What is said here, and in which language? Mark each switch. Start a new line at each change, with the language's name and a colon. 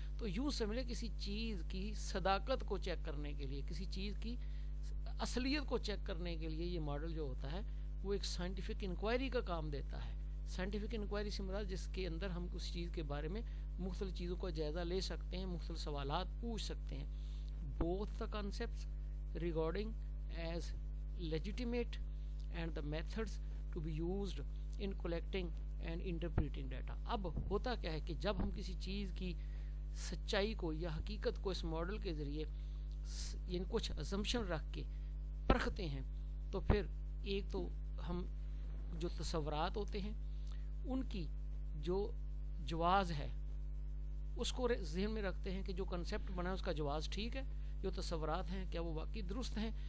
Urdu: تو یوں سمجھے کسی چیز کی صداقت کو چیک کرنے کے لیے کسی چیز کی اصلیت کو چیک کرنے کے لیے یہ ماڈل جو ہوتا ہے وہ ایک سائنٹیفک انکوائری کا کام دیتا ہے. سائنٹیفک انکوائری سے مراد جس کے اندر ہم اس چیز کے بارے میں مختلف چیزوں کا جائزہ لے سکتے ہیں مختلف سوالات پوچھ سکتے ہیں.
English: both the concepts regarding as legitimate and the methods to be used in collecting and interpreting data.
Urdu: اب ہوتا کیا ہے کہ جب ہم کسی چیز کی سچائی کو یا حقیقت کو اس ماڈل کے ذریعے یعنی کچھ assumption رکھ کے پرکھتے ہیں تو پھر ایک تو ہم جو تصورات ہوتے ہیں ان کی جو جواز ہے اس کو ذہن میں رکھتے ہیں کہ جو کنسیپٹ بنا ہے اس کا جواز ٹھیک ہے جو تصورات ہیں کیا وہ واقعی درست ہیں.